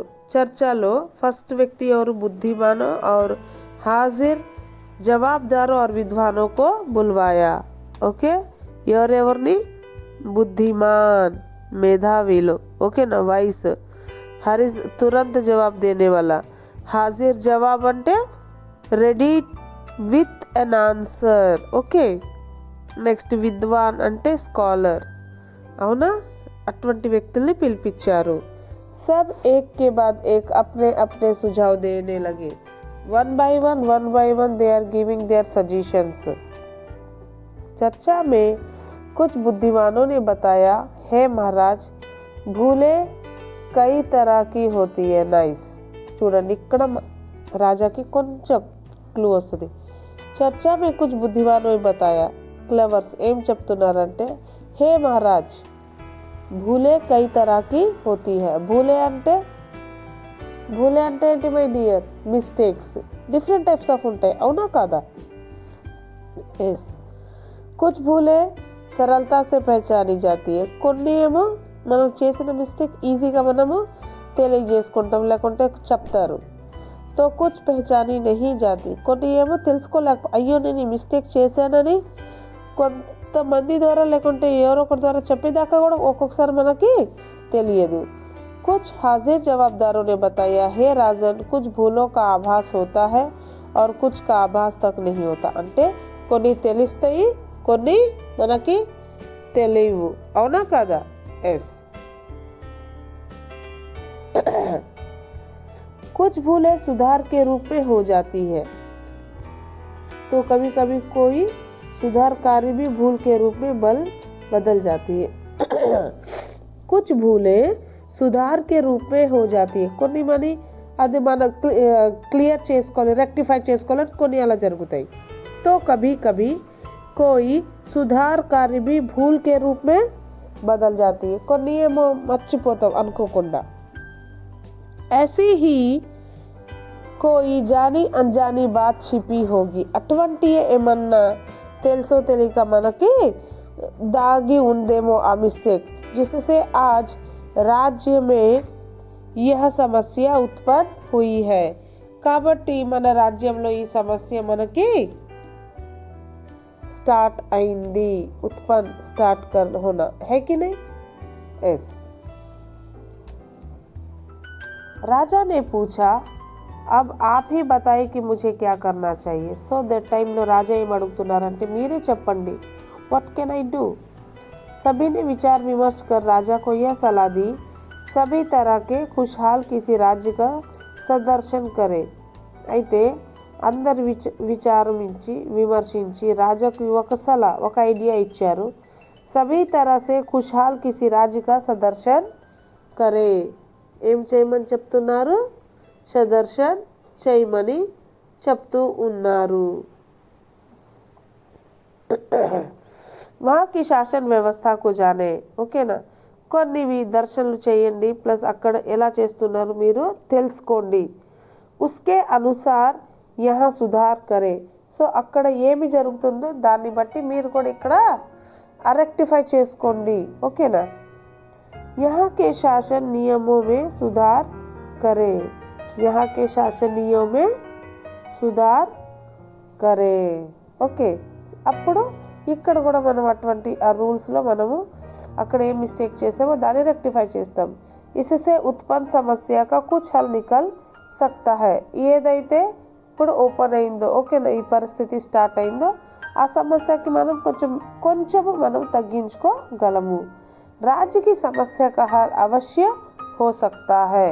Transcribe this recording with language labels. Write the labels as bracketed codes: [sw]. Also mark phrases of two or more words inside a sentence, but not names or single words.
[te] చర్చలో ఫస్ట్ వ్యక్తి ఎవరు? [hi] బుద్ధిమానో और हाजिर जवाबदारों और विद्वानों को बुलवाया. [te] ఓకే, ఎవరెవరిని? బుద్ధిమాన్, మేధావిలో, ఓకేనా, వాయిస్. [hi] हाज़िर तुरंत जवाब देने वाला. हाज़िर जवाब అంటే [en] ready with an answer. [hi] ఓకే. [te] నెక్స్ట్ విద్వాన్ అంటే స్కాలర్. అవునా? అటువంటి వ్యక్తుల్ని పిలిపించారు. [hi] सब एक के बाद एक अपने अपने సుझाव देने लगे. [en] one by one they are giving their suggestions. [hi] चर्चा में कुछ बुद्धिमानों ने बताया, हे महाराज, भूलें कई तरह की होती है. [en] नाइस. [te] చూడండి ఇక్కడ రాజాకి కొంచెం క్లూ వస్తుంది. [hi] चर्चा में कुछ बुद्धिमानों ने बताया. [te] క్లెవర్స్ ఏం చెప్తున్నారంటే, [hi] हे महाराज, भूलें कई तरह की होती है. [te] భూలే అంటే ఏంటి [en] my dear? [te] మిస్టేక్స్. [en] different types of [te] ఉంటాయి, అవునా కాదా? ఎస్. [hi] कुछ भूलें सरलता से पहचानी जाती है. [te] కొన్ని ఏమో మనం చేసిన మిస్టేక్ ఈజీగా మనము తెలియజేసుకుంటాం, లేకుంటే చెప్తారు. [hi] तो कुछ पहचानी नहीं जाती. [te] కొన్ని ఏమో తెలుసుకోలేక, అయ్యో నేను ఈ మిస్టేక్ చేశానని కొంతమంది ద్వారా లేకుంటే ఎవరో ఒకరి ద్వారా చెప్పేదాకా కూడా ఒక్కొక్కసారి మనకి తెలియదు. [hi] कुछ हाजिर जवाबदारों ने बताया, हे राजन, कुछ भूलों का आभास होता है और कुछ का आभास तक नहीं होता. [te] అంటే కొన్ని తెలుస్తాయి, కొన్ని మనకి తెలియవు. అవునా కదా? ఎస్. [hi] कुछ भूलें सुधार के रूप में हो जाती है. तो कभी कभी कोई सुधार कार्य भी भूल के रूप में बदल जाती है. कुछ भूलें सुधार के रूप में हो जाती है. [te] కొన్ని మని అది మన క్లియర్ చేసుకోవాలి, రెక్టిఫై చేసుకోవాలి, కొన్ని అలా జరుగుతాయి. [hi] तो कभी कभी कोई सुधार कार्य भी भूल के रूप में बदल जाती है. [te] కొన్ని ఏమో మర్చిపోతాం అనుకోకుండా. [hi] ऐसी ही कोई जानी अनजानी बात छिपी होगी. [te] అటువంటి ఏమన్నా తెలుసో తెలియక మనకి దాగి ఉందేమో ఆ మిస్టేక్, [hi] जिससे आज राज्य में यह समस्या उत्पन्न हुई है. [te] కాబట్టి మన రాజ్యంలో ఈ సమస్య మనకి స్టార్ట్ అయింది. [hi] ఉత్పన్న స్టార్ట్ होना है कि नहीं? यस. राजा ने पूछा, अब आप ही बताइए कि मुझे क्या करना चाहिए. [te] సో దట్ టైంలో రాజా ఏం అడుగుతున్నారంటే, మీరే చెప్పండి, [en] what can I do. [hi] सभी ने विचार विमर्श कर राजा को यह सलाह दी, सभी तरह के खुशहाल किसी राज्य का सदर्शन करे. [te] అయితే అందరు విమర్శించి రాజాకు ఒక సలహా, ఒక ఐడియా ఇచ్చారు. [hi] सभी तरह से खुशहाल किसी राज्य का सदर्शन करे. [te] ఏం చేయమని చెప్తున్నారు? సదర్శన్ చేయమని చెప్తూ ఉన్నారు. [hi] वहाँ की शासन व्यवस्था को जाने. [te] ఓకేనా? కొన్ని దర్శనలు చేయండి, ప్లస్ అక్కడ ఎలా చేస్తున్నారు మీరు తెలుసుకోండి. [hi] उसके अनुसार यहाँ सुधार करे. [te] సో అక్కడ ఏమి జరుగుతుందో దాన్ని బట్టి మీరు కూడా ఇక్కడ రెక్టిఫై చేసుకోండి. ఓకేనా? [hi] यहाँ के शासन नियमों में सुधार करे. यहाँ के शासन नियमों में सुधार करे. [te] ఓకే, అప్పుడు ఇక్కడ కూడా మనం అటువంటి ఆ రూల్స్లో మనము అక్కడ ఏం మిస్టేక్ చేసామో దాన్ని రెక్టిఫై చేస్తాం. [hi] इससे उत्पन्न समस्या का कुछ हल निकल सकता है. [te] ఏదైతే ఇప్పుడు ఓపెన్ అయిందో, ఓకేనా, ఈ పరిస్థితి స్టార్ట్ అయిందో ఆ సమస్యకి మనం కొంచెము మనం తగ్గించుకోగలము. [hi] राज्य की समस्या का हल अवश्य हो सकता है.